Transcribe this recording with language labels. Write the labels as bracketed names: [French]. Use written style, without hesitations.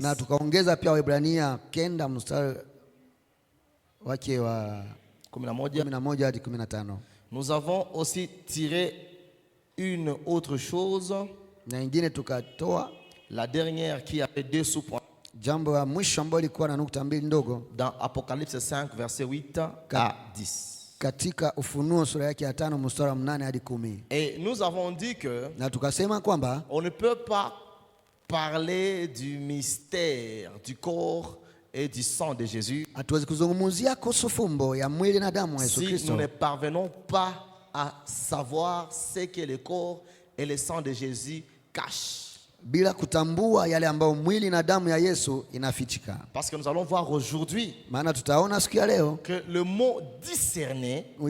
[Swahili] Na tukaongeza pia Waibrania 9 mstari wake wa 11 hadi 15. [French] Nous avons aussi tiré une autre chose, [Swahili] Na ingine tukatoa [French] la dernière qui avait 2 sous-points, [Swahili] jambo la mwisho ambalo lilikuwa na nukta mbili ndogo [French] dans Apocalypse 5, verset 8 à 10. [Swahili] katika Ufunuo sura yake ya 5 mstari wa 8 hadi 10. [French] Et nous avons dit que [Swahili] Na tukasema kwamba [French] on ne peut pas parler du mystère du corps et du sang de Jésus [Swahili] hatuwezi kuzungumzia kuhusu fumbo ya mwili na damu ya Yesu [French] si [Swahili] Kristo [French] nous ne parvenons pas à savoir ce que le corps et le sang de Jésus cachent. [Swahili] bila kutambua yale ambayo mwili na damu ya Yesu inafichika. [French] Parce que nous allons voir aujourd'hui [Swahili] Maana tutaona siku ya leo [French] que le mot discerner